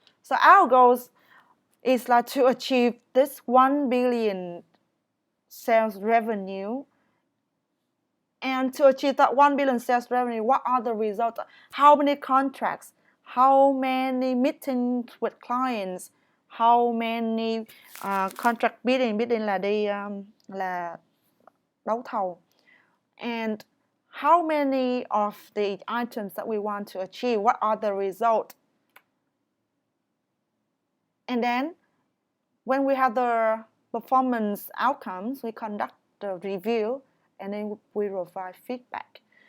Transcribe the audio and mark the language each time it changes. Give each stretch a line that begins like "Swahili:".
English: So our goals is like to achieve this 1 billion sales revenue. And to achieve that 1 billion sales revenue, what are the results? How many contracts? How many meetings with clients? How many contract bidding?
Vietnamese: Bidding là đi là đấu thầu.
English: And how many of the items that we want to achieve? What are the results? And then when we have the performance outcomes, we conduct the review and then we provide feedback.